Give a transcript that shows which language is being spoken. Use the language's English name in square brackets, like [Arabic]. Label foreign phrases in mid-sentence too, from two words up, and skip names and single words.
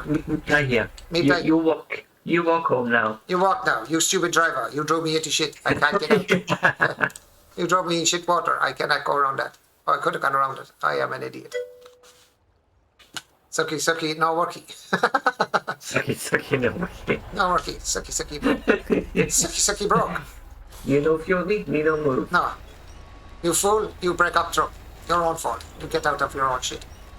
[English] Me die here. Me die. You walk. You walk home now. You walk now. You stupid driver. You drove me into shit. I can't get out. You drove me in shit water. I cannot go around that. Oh, I could have gone around it. I am an idiot. Sucky, no worky. Sucky, no worky. No worky. Sucky, broke. Sucky, broke. You know fuel me no move. No. You fool, you break up truck. Your own fault. You get out of your own shit.